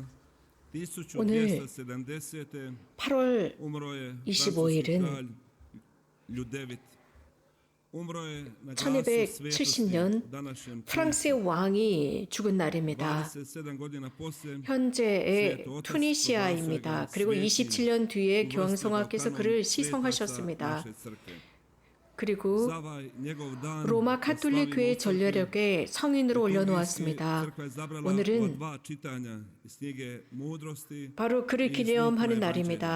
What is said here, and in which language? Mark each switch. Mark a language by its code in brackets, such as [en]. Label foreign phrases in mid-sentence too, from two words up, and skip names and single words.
[ko] 오늘 1270. 8월 [hr] umro je [ko] 25일은 [hr] kralj Ljudevit. Umro je na glasu svetosti [ko] 1270년 [hr] današnjem [ko] 프랑스의 왕이 죽은 날입니다. [hr] 27 godina poslije [ko] 현재의 투니시아입니다. 그리고 27년 뒤에 교황성하께서 그를 시성하셨습니다. 그리고 로마 카톨릭 교회 전례력에 성인으로 올려놓았습니다. 오늘은 바로 그를 기념하는 날입니다.